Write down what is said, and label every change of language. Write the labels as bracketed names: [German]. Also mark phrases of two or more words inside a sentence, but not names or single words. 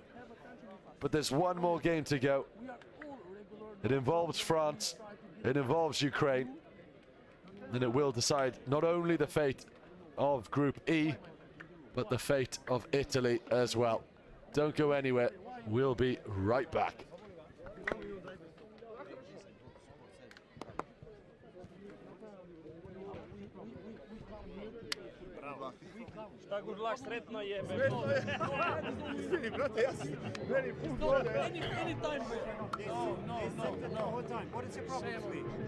[English] But there's one more game to go. It involves France, it involves Ukraine, and it will decide not only the fate of Group E, but the fate of Italy as well. Don't go anywhere, we'll be right back. Šta good luck, [Serbian] sretno je. Izvini, brate, ja sam meni pun vode. [English] Anytime. No, whole time. What is your problem, please?